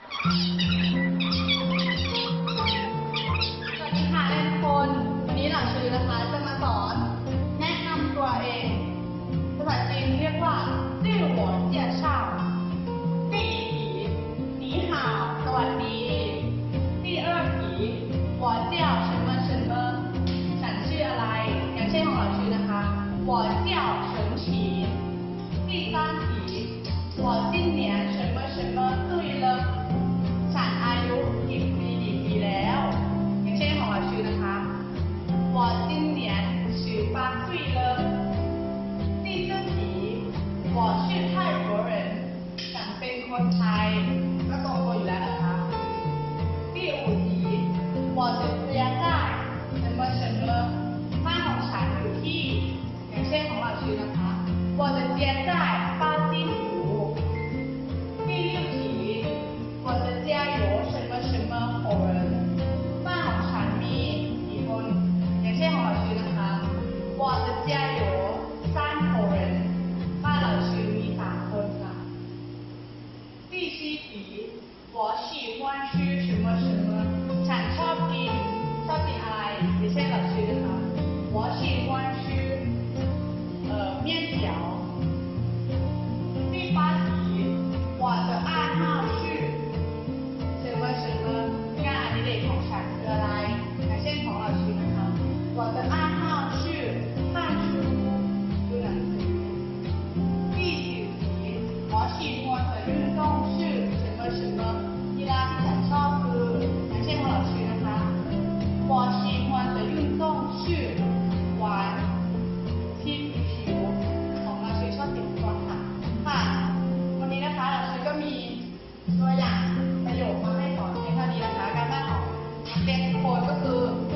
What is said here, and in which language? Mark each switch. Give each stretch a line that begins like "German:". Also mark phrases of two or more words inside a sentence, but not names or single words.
Thai: สวัสดีค่ะทุกคนวันนี้หลังชื่อนะคะจะมาสอนแนะนำตัวเองภาษาจีนเรียกว่า
Chinese: 自我介绍第一题你好
Thai: สวัสดี
Chinese: 第二题我叫什么什么
Thai: ฉันชื่ออะไรอย่างเช่นของเรา ชื่อนะคะ
Chinese: 我叫陈琪第三题我今年什么什么岁了
Thai: ฉันอายุกี่ปีแล้วอย่างเช่นของเราชื่อนะคะ
Chinese: 我今年18岁了第四题我是泰国人
Thai: ฉันเป็นคนไทยก็ตรงตัวอยู่แล้วนะคะ
Chinese: 第五题我的家在什么什
Thai: 么บ้านของฉันอยู่ที่อย่างเช่นของเราชื่อนะคะ
Chinese: 我的家在巴金湖第六题我的家有什么什么口人
Thai: บ้านของฉันมีกี่คนอย่างเช่นของเราชื่อนะคะ
Chinese: 我的家有3口人
Thai: บ้านเราชื่อมี3คนค่ะ
Chinese: 第七题我喜欢吃什么什么
Thai: ฉันชอบกินอะไรอย่างเช่นเราชื่อนะคะ
Chinese: 我喜欢吃面条第八题我的爱好是什么什么
Thai: งานอดิเรกของฉันคืออะไรอย่างเช่นของ เราชื่อนะคะ
Chinese: 我的爱好是看书
Thai: ดูหนังสือ
Chinese: 第九题我喜欢的运动是什么什么
Thai: กีฬาที่ฉันชอบคืออย่างเช่นของเราชื่อนะคะ
Chinese: 我喜欢的运动是玩踢皮球
Thai: ของเราชื่อชอบติดบอลค่ะวันนี้นะคะเราชื่อก็มีตัวอย่างประโยคมาให้สอนเพียงเท่านี้นะคะการบ้านของเด็กทุกคนก็คือ